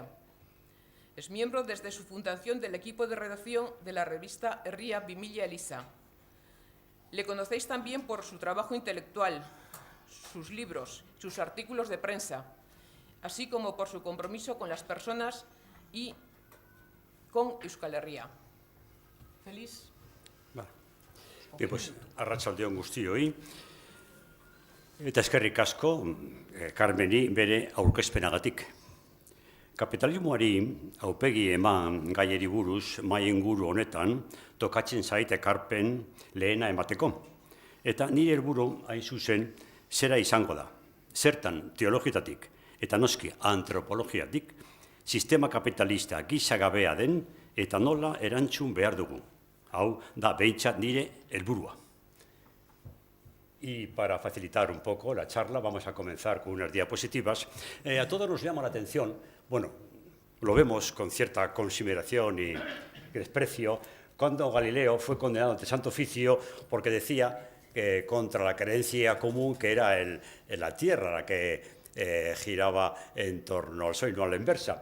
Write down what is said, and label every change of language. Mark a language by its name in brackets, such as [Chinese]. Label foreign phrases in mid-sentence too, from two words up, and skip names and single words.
[Spanish] Es miembro desde su fundación del equipo de redacción de la revista Herria Bimilla Elisa. Le conocéis también por su trabajo intelectual, sus libros, sus artículos de prensa, así como por su compromiso con las personas y con Euskal Herria. Feliz. Vale. Bien, pues, [Basque] arratsaldeon guztioi. Eta eskerrik asko, Carmeni bere aurkezpenagatik. Kapitalismoari aurpegi eman gaiari buruz, mahai inguru honetan, tokatzen zait ekarpen lehena emateko. Eta nire helburu hain zuzen, zera izango da. Zertan teologitatik eta noski antropologiatik, sistema kapitalista gizagabea den eta nola erantzun behar dugu. Hau da behintzat nire helburua. [Spanish] Y para facilitar un poco la charla, vamos a comenzar con unas diapositivas. A todos nos llama la atención, bueno, lo vemos con cierta consideración y desprecio, cuando Galileo fue condenado ante Santo Oficio porque decía que contra la creencia común que era la Tierra la que giraba en torno al Sol y no a la inversa.